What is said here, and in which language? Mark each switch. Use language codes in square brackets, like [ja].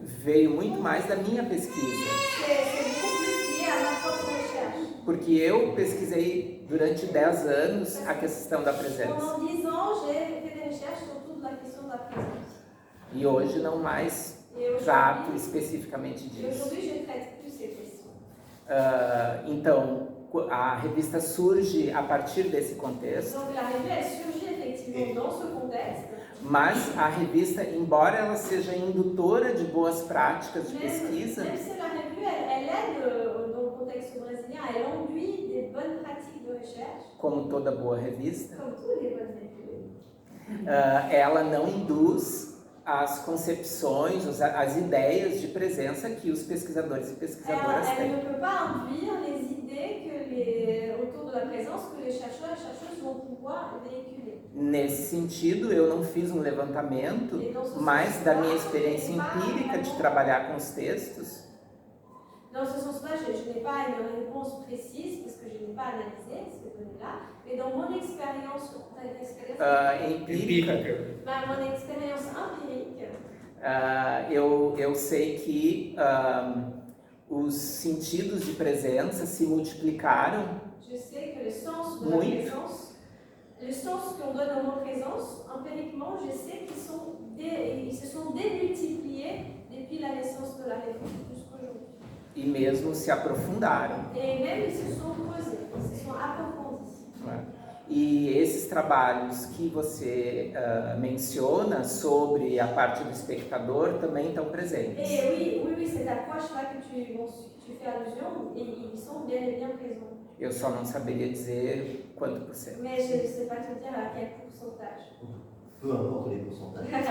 [pt] veio muito mais da minha pesquisa. [fr] c'est beaucoup plus lié à ma propre recherche. [pt] Porque eu pesquisei durante 10 anos a questão da presença. [fr] Pendant 10 ans, j'ai fait des recherches autour de la question de la présence. [pt] E hoje não mais trato especificamente [fr] Et [pt] disso. [fr] aujourd'hui, je ne traite plus ces questions. [pt] Então, a revista surge a partir desse contexto, [fr] Donc la revue, elle surgit effectivement dans ce contexte. [pt] mas a revista, embora ela seja indutora de boas práticas de pesquisa, [fr] Même si la revue, elle aide dans le contexte brésilien, elle induit des bonnes pratiques de recherche, [pt] como toda boa revista, [fr] comme toutes les bonnes revues. [pt] ela não induz as concepções, as ideias de presença que os pesquisadores e pesquisadoras [fr] Elle [pt] têm. [fr] ne peut pas induire les idées autour de la présence que les chercheurs et chercheuses vont pouvoir véhiculer. [pt] Nesse sentido, eu não fiz um levantamento, mas da minha experiência empírica de trabalhar com os textos, [fr] Dans ce sens-là, je n'ai pas une réponse précise parce que je n'ai pas analysé ces données-là, mais dans mon expérience [pt] empírica, [fr] mon expérience empirique, [pt] eu sei que os sentidos de presença se multiplicaram [fr] je sais que le sens de la [pt] muito. [fr] présence, le sens qu'on donne au mot présence, empiriquement, je sais qu'ils se sont démultipliés depuis la naissance de la revue jusqu'aujourd'hui. [pt] E mesmo se aprofundaram. [fr] Et même ils se sont creusés, ils se sont approfondis. [pt] E esses trabalhos que você menciona sobre a parte do espectador também estão presentes. [fr] Et oui, cette approche-là que tu fais allusion, ils sont bien et bien présents. [pt] Eu só não saberia dizer quanto por cento. [fr] Mais je ne sais pas te dire à quel pourcentage. Peu importe les pourcentages.